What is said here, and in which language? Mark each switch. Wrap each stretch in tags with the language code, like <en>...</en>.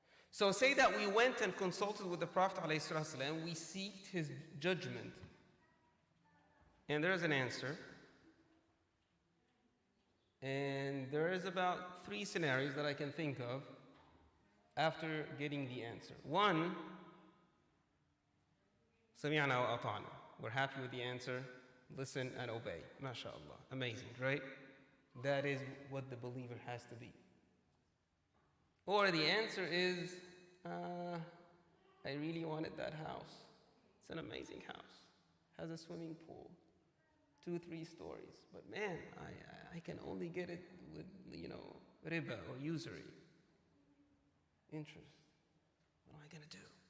<en>So say that we went and consulted with the Prophet ﷺ, we seeked his judgment, and there's an answer. And there is about 3 scenarios that I can think of after getting the answer.</en> <ar>One, سمعنا وأطعنا.</ar> <en>We're happy with the answer, listen and obey. MashaAllah. Amazing, right? That is what the believer has to be. Or the answer is, I really wanted that house. It's an amazing house. Has a swimming pool, 2-3 stories. But man, I can only get it with, riba or usury. Interest. What am I going to do?</en>